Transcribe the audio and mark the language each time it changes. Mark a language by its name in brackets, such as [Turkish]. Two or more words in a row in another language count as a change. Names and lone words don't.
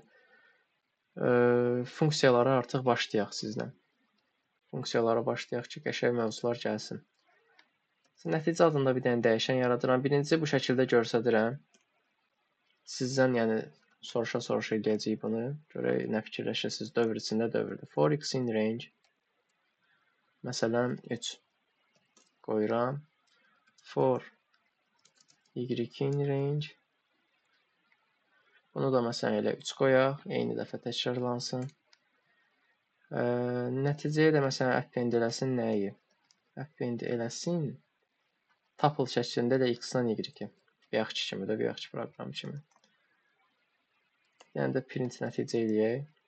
[Azerbaijani] Funksiyalara artıq başlayaq sizlə. Funksiyalara başlayaq ki, qəşəng mövzular gəlsin. Nəticə adında bir dənə dəyişən yaradıram. Birinci bu şəkildə göstərirəm. Sizdən yəni soruşa eləyəcəyik bunu. Görək nə fikirləşirsiniz dövr içində dövrdür. [English] For x in range [Azerbaijani] məsələn 3 qoyuram. [English] For y in range [Azerbaijani] bunu da məsələn elə 3 qoyaq. Eyni dəfə təkrarlansın. Nəticəyə də məsələn append eləsin nəyi? Append eləsin tuple şəklində də x-dan y-ə. Bayaqki kimi də, bayaqki proqram kimi. Yəni də print nəticə eləyək.